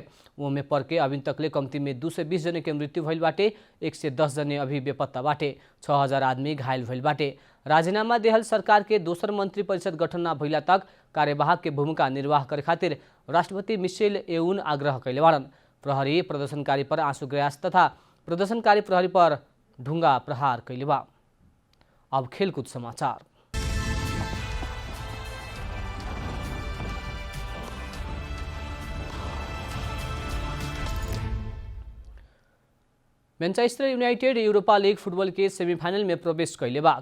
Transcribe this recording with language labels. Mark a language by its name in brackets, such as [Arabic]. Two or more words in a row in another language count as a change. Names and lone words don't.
[Bhojpuri] उमे पर के अभी तकले कम्ती में 2 से 20 जने के मृत्यु भइल बाटे। 1 से 10 जने अभी बेपत्ता बाटे। 6000 आदमी घायल भइल बाटे। राजीनामा देहल सरकार के दोसर मंत्री परिषद गठन न भइला तक कार्यवाहक के भूमिका निर्वाह करे खातिर राष्ट्रपति मिशेल एउन आग्रह कैले बाड़न। प्रहरी प्रदर्शनकारी पर आंसू ग्यास तथा प्रदर्शनकारी प्रहरी पर ढुंगा प्रहार कैले बा। अब खेलकुद समाचार। मैनचेस्टर यूनाइटेड यूरोपा लीग फुटबॉल के सेमीफाइनल में प्रवेश कैले बा।